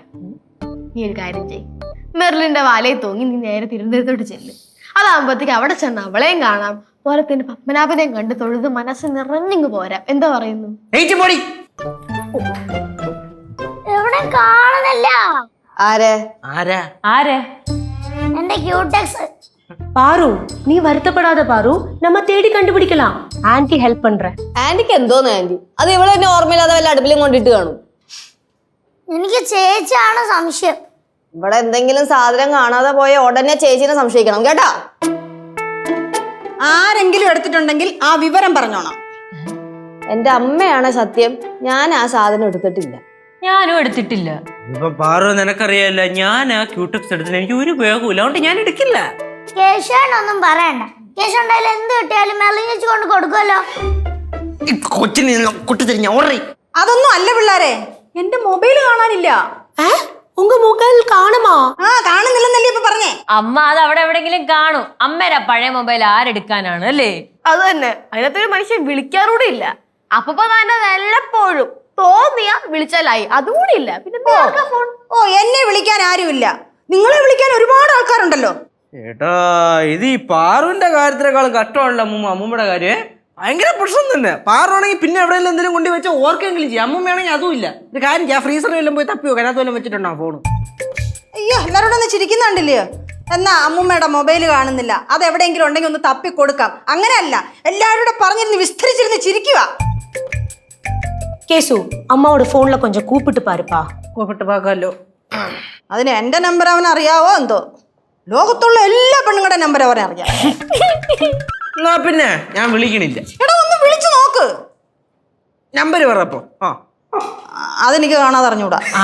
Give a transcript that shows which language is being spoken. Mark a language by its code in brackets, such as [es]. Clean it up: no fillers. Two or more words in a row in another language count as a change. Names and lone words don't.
[ml] നീ ഒരു കാര്യം ചെയ്യ്, മെർലിന്റെ വാലയിൽ തൂങ്ങി നീ നേരെ തിരുവനന്തപുരത്തോട്ട് ചെല്ല്. അതാകുമ്പോഴത്തേക്ക് അവിടെ ചെന്ന് അവളെയും കാണാം, പോരത്തിന്റെ പത്മനാഭനെയും കണ്ട് തൊഴുത് മനസ്സ് നിറഞ്ഞിങ്ങ് പോരാം. എന്താ പറയുന്നു? എവിടെ കാണുന്നില്ല. എന്റെ ക്യൂടെക്സ്. [ta] பாரு, நீ வருத்தப்படாத பாரு, நம்ம தேடி கண்டுபிடிக்கலாம். ஆன்ட்டி ஹெல்ப் பண்றேன். [ml] ആന്റിക്ക് എന്തോന്ന് ആന്റി? അത് ഇവളെ എന്നെ ഓർമ്മയില്ലാതെ വല്ല അടുപ്പിലും കൊണ്ടിട്ട് കാണും. എനിക്ക് ചേച്ചിയാണ് സംശയം. ഇവിടെ എന്തെങ്കിലും സാധനം കാണാതെ പോയ ഉടനെ ചേച്ചിനെ സംശയിക്കണം കേട്ടാ. ആരെങ്കിലും എടുത്തിട്ടുണ്ടെങ്കിൽ ആ വിവരം പറഞ്ഞോണം. എന്റെ അമ്മയാണ് സത്യം, ഞാൻ ആ സാധനം എടുത്തിട്ടില്ല. ഞാനും എടുത്തിട്ടില്ല. ഇപ്പൊ പാറു നിനക്കറിയാല്ല, ഞാൻ ആ ക്യൂടെക്സ് എടുത്തിട്ട് എനിക്ക് ഒരു ഉപയോഗമില്ല, അതുകൊണ്ട് ഞാൻ എടുക്കില്ല. കേശവനൊന്നും പറയണ്ട. കേശവ ഉണ്ടായാലും എന്ത് കിട്ടിയാലും മെർലിൻ ചേച്ചി കൊണ്ട് കൊടുക്കുമല്ലോ. കൊച്ചിന് കുട്ടിത്തിരിഞ്ഞ ഓർറി. അതൊന്നും അല്ല പിള്ളേരെ, എന്റെ മൊബൈൽ കാണാനില്ല. [ta] உங்க மொபைல் കാണുമോ? [ml] കാണുന്നില്ലെന്നല്ലേ ഇപ്പൊ പറഞ്ഞേ. അമ്മ അത് അവിടെ എവിടെങ്കിലും കാണും. അമ്മേരാ പഴയ മൊബൈൽ ആരെടുക്കാനാണ് അല്ലേ? അത് തന്നെ, അതിനകത്തൊരു മനുഷ്യൻ വിളിക്കാറൂടെ ഇല്ല. അപ്പൊ തന്നെ വല്ലപ്പോഴും തോന്നിയാ വിളിച്ചാലായി, അതുകൂടി ഇല്ല. പിന്നെ ഫോൺ. എന്നെ വിളിക്കാൻ ആരുമില്ല, നിങ്ങളെ വിളിക്കാൻ ഒരുപാട് ആൾക്കാരുണ്ടല്ലോ. ഏട്ടാ, ഇത് ഈ പാറുവിന്റെ കാര്യത്തിനേക്കാളും കഷ്ടമാണല്ലോ അമ്മൂമ്മയുടെ കാര്യം. ഭയങ്കര പ്രശ്നം തന്നെ. പാറുവാണെങ്കിൽ പിന്നെ എവിടെയെങ്കിലും എന്തെങ്കിലും കൊണ്ട് വെച്ചാൽ ഓർക്കെങ്കിലും ചെയ്യും. അമ്മൂമ്മയാണെങ്കിൽ അതും ഇല്ല. ഒരു കാര്യം ചെയ്യാം, ഫ്രീസറിൽ വല്ലതും പോയി തപ്പിയോ അതിനകത്ത് വല്ലതും വെച്ചിട്ടുണ്ടോ ഫോണ്? അയ്യോ, എല്ലാവരോടും ഒന്ന് ചിരിക്കുന്നുണ്ടല്ലയോ. എന്നാ അമ്മൂമ്മയുടെ മൊബൈൽ കാണുന്നില്ല, അത് എവിടെയെങ്കിലും ഉണ്ടെങ്കിൽ ഒന്ന് തപ്പി കൊടുക്കാം. അങ്ങനെയല്ല, എല്ലാവരോടും പറഞ്ഞിരുന്ന് വിസ്തരിച്ചിരുന്ന് ചിരിക്കുക. [ta] கேசு, அம்மாவோட போன்ல கொஞ்சம் கூப்பிட்டு பாருப்பா. [ml] കൂപ്പിട്ട് പാക്കാമല്ലോ. അതിന് എന്റെ നമ്പർ അവൻ അറിയാവോ എന്തോ? ലോകത്തുള്ള എല്ലാ പെണ്ണുങ്ങളുടെ നമ്പർ അവനെ അറിയാം. എന്നാ പിന്നെ ഞാൻ വിളിക്കണില്ല. എടാ, ഒന്ന് വിളിച്ചു നോക്ക്. നമ്പർ പറപ്പോ. അതെനിക്ക് കാണാതെ അറിഞ്ഞൂടാ.